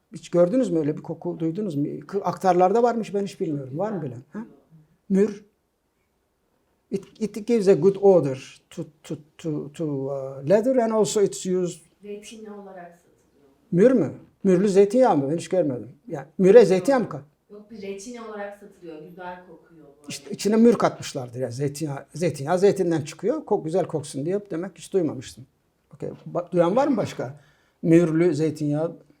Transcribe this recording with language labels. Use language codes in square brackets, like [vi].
[tr] Hiç gördünüz mü öyle bir koku, duydunuz mu? Aktarlarda varmış, ben hiç bilmiyorum. Var mı bilen? Ha? Mür. [en] It gives a good odor to leather, and also it's used. [tr] Zeytinli olarak satılıyor. Mür mü? Mürlü zeytinyağı mı? Ben hiç görmedim. Yani müre zeytinyağı mı kat? Yok, bir reçine olarak satılıyor. Güzel kokuyor. İşte içine mür katmışlardır ya, zeytinyağı zeytinden çıkıyor. Güzel koksun diye demek hiç duymamıştım. Okay. Duyan var mı başka? Mürlü zeytinyağı.